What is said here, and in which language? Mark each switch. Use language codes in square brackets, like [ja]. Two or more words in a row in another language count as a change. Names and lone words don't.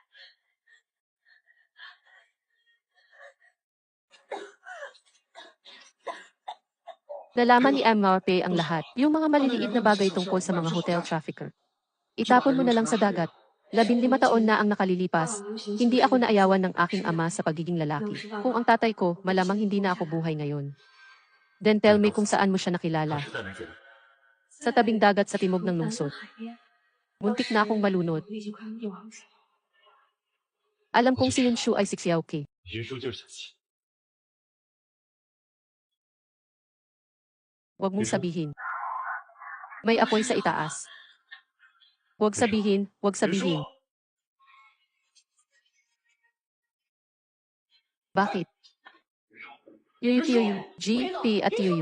[tl] Nalaman ni MRP ang lahat, yung mga maliliit na bagay tungkol sa mga hotel trafficker. Itapon mo na lang sa dagat. 15 taon na ang nakalilipas. Hindi ako naayawan ng aking ama sa pagiging lalaki. Kung ang tatay ko, malamang hindi na ako buhay ngayon. [en] Then tell me [tl] kung saan mo siya nakilala. Sa tabing dagat sa timog ng lungsod. Muntik na akong malunod. Alam kong si Yunshu ay si Xiaoqi. [zh] 云舒就是小七。 [tl] Huwag mong sabihin. May apoy sa itaas. Huwag sabihin, huwag [zh] 云 [tl] sabihin. [zh] 舒， [tl] Bakit? Yuyu, G, P at Yuyu.